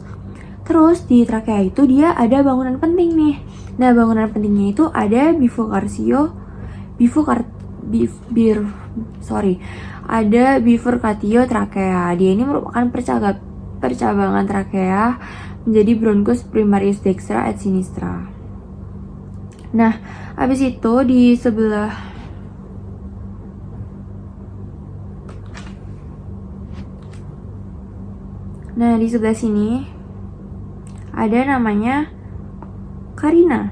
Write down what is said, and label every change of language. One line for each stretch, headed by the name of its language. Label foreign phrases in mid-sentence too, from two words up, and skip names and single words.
Indonesian: Terus di trakea itu dia ada bangunan penting nih. Nah, bangunan pentingnya itu ada
Latin: bifurcatio trakea.
Indonesian: Dia ini merupakan percabangan trakea menjadi
Latin: bronchus primarius dextra et sinistra.
Indonesian: Nah, habis itu di sebelah sini ada namanya carina.